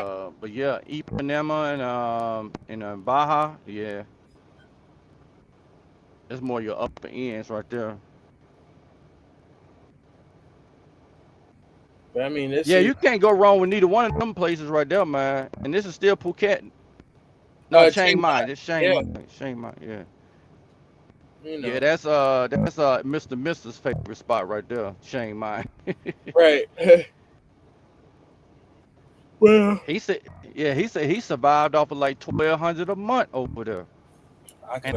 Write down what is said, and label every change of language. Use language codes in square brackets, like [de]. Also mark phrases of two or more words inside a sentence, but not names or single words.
[en] But yeah, Ipanema and Baja, yeah, it's more your upper ends right there. but I mean, this Yeah, is you can't go wrong with neither one of them places right there, man. And this is still Phuket. No, Chiang Chiang Mai. Mai. This Chiang Yeah, Mai. Chiang Mai. Yeah. you Yeah, know, that's Mr. Mister's favorite spot right there, Chiang Mai. right. Well, he said he survived off of like 1,200 a month over there, I can